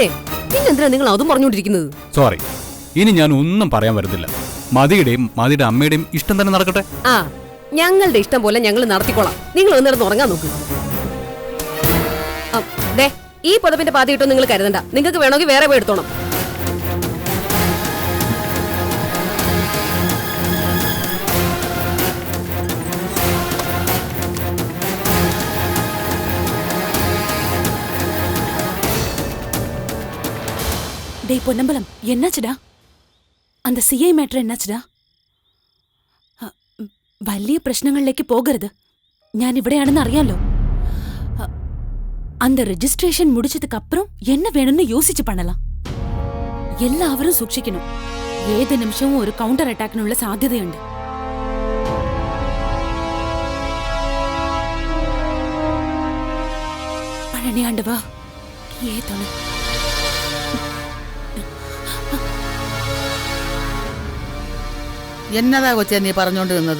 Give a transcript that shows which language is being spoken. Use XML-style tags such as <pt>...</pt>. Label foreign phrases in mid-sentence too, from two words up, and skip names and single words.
<ml>പിന്നെന്തിനാ നിങ്ങൾ അതും പറഞ്ഞുകൊണ്ടിരിക്കുന്നത്? സോറി, ഇനി ഞാൻ ഒന്നും പറയാൻ വരുന്നില്ല. മതിയുടെയും മതിയുടെ അമ്മയുടെയും ഇഷ്ടം തന്നെ നടക്കട്ടെ. ആ, ഞങ്ങളുടെ ഇഷ്ടം പോലെ ഞങ്ങൾ നടത്തിക്കോളാം. നിങ്ങൾ ഒന്നിടന്ന് ഉറങ്ങാൻ നോക്കൂ. ഈ പുതപ്പിന്റെ പാതി ഇട്ടോ നിങ്ങൾ കരുതണ്ട. നിങ്ങൾക്ക് വേണമെങ്കിൽ വേറെ പോയി എടുത്തോണം.</ml> <ta>டேய் பொன்னம்பலம், என்னாச்சுடா? அந்த சிஐ மேட்டர் என்னாச்சுடா?</ta> <ml>വലിയ പ്രശ്നങ്ങളിലേക്ക് പോകരുത്. ഞാൻ ഇവിടെയാണെന്ന് അറിയാലോ.</ml> <ta>அந்த ரெஜிஸ்ட்ரேஷன் முடிச்சதுக்கு அப்புறம் என்ன வேணும்னு யோசிச்சு பண்ணலாம்.</ta> <ml>எல்லாവരും സൂക്ഷിക്കണം. ഏത് നിമിഷവും ഒരു കൗണ്ടർ അറ്റാക്കിനുള്ള സാധ്യതയുണ്ട്. പഴനിയാണ്ടവാ ഏതാണ്? എന്നതാ കൊച്ചേ നീ പറഞ്ഞോണ്ട് നിന്നത്?</ml>